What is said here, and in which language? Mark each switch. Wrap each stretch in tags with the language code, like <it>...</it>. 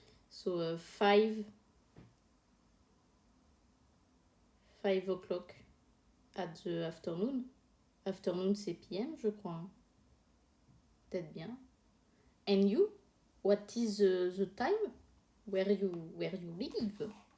<en>So 5 o'clock at the afternoon.</en> <fr>Afternoon c'est PM je crois. Peut-être bien.</fr> <en>And you? What is the time where you live?</en>